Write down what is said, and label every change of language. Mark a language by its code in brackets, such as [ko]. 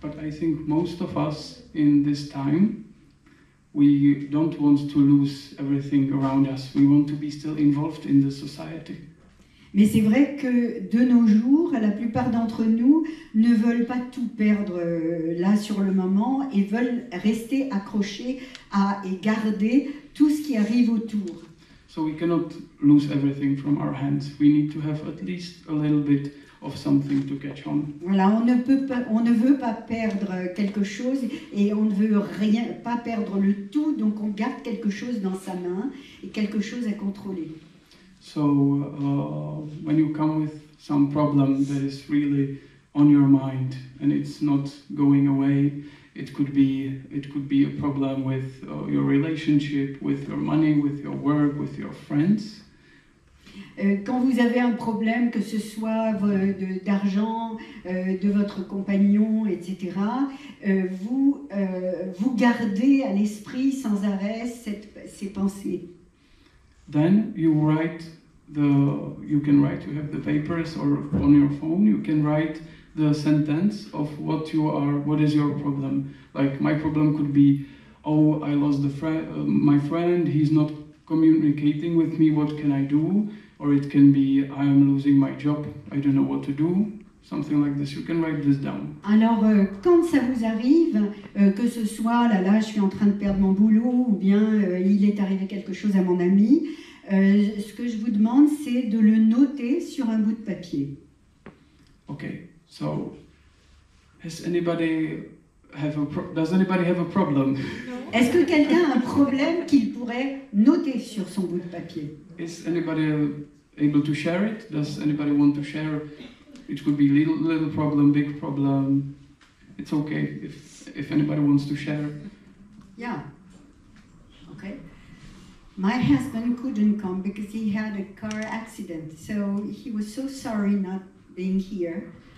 [en] But I think most of us in this time, we don't want to lose everything around us. We want to be still involved in the society. [fr] Mais c'est vrai que de nos jours, la plupart d'entre nous ne veulent pas tout perdre là sur le moment et veulent rester accrochés et garder tout ce qui arrive autour. [en] So we cannot lose everything from our hands. We need to have at least a little bit of something to catch on. [fr] Voilà, on ne veut pas perdre quelque chose et on ne veut pas perdre le tout, donc on garde quelque chose dans sa main et quelque chose à contrôler. [en] So when you come with some problem that is really on your mind and it's not going away, it could be a problem with your relationship, with your money, with your work, with your friends. [fr] Quand vous avez un problème, que ce soit d'argent, de votre compagnon, etc., vous gardez à l'esprit sans arrêt ces pensées. [en] Then you write you can write, you have the papers or on your phone, you can write the sentence of what is your problem. Like my problem could be, oh, I lost my friend, he's not communicating with me, what can I do? Or it can be, I am losing my job, I don't know what to do. Something like this. You can write this down. [fr] Alors, quand ça vous arrive, que ce soit, là, je suis en train de perdre mon boulot, ou bien il est arrivé quelque chose à mon ami, ce que je vous demande, c'est de le noter sur un bout de papier. [en] Okay, so, does anybody have a problem? [fr] Est-ce que quelqu'un a un problème qu'il pourrait noter sur son bout de papier? [en] Is anybody able to share it? Does anybody want to share? It could be little problem, big problem. It's okay if anybody wants to share. Yeah. Okay. My husband couldn't come because he had a car accident, so he was so sorry not being here.